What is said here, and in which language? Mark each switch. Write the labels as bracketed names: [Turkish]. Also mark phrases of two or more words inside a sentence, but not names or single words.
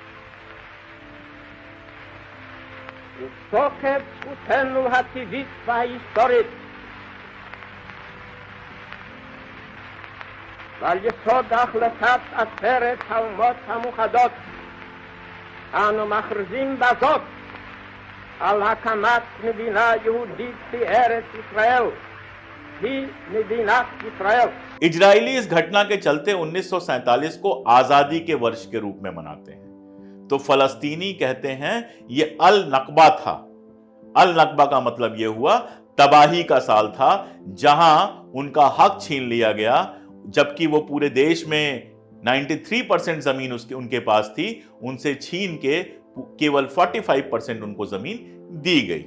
[Hebrew] מתוקף זכותנו הטבעית וההיסטורית ועל יסוד החלטת עצרת האומות המאוחדות אנו מכריזים בזאת על הקמת מדינה יהודית בארץ ישראל, היא מדינת ישראל. [Hindi] इजरायली इस घटना के चलते 1947 को आजादी के वर्ष के रूप में मनाते हैं, तो फलस्तीनी कहते हैं ये अल नकबा था। अल नकबा का मतलब यह हुआ तबाही का साल था, जहां उनका हक छीन लिया गया, जबकि वो पूरे देश में 93% जमीन उनके पास थी, उनसे छीन के केवल 45% उनको जमीन दी गई।